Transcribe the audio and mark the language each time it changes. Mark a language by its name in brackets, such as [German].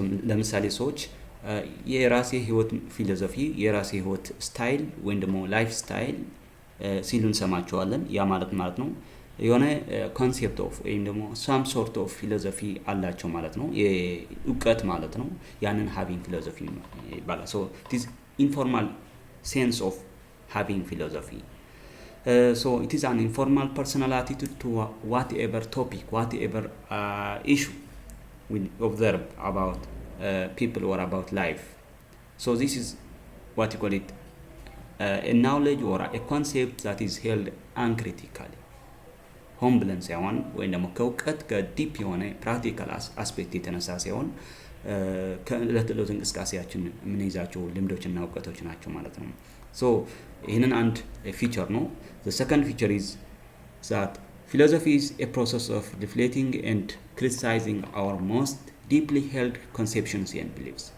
[Amharic] ለምሳሌ ሰዎች የራሴ ህይወት ፊሎሶፊ የራሴ ህይወት ስታይል ወይም ደግሞ ላይፍ ስታይል ሲሉ እንሰማቸዋለን። ያ ማለት ነው የሆነ ኮንሴፕት ኦፍ ወይም ደግሞ [English] some sort of philosophy [Amharic] አላቸው ማለት ነው። የእውቀት ማለት ነው። ያንን [English] having philosophy [Amharic] ይባላል። [English] so it is informal sense of having philosophy. So it is an informal personal attitude to whatever topic, whatever issue we observe about people or about life. So this is what you call it a knowledge or a concept that is held uncritically. [Amharic] ሆም ብለን ሳይሆን ወይም ደግሞ ከእውቀት ከዲፕ የሆነ ፕራክቲካል አስፔክት የተነሳ ሳይሆን ከዕለት ዕለት እንቅስቃሴያችን የምንይዛቸው ልምዶችና እውቀቶች ናቸው ማለት ነው። so ይህንን አንድ ፊቸር ነው። [English] the second feature is that philosophy is a process of reflecting and criticizing our most deeply held conceptions and beliefs.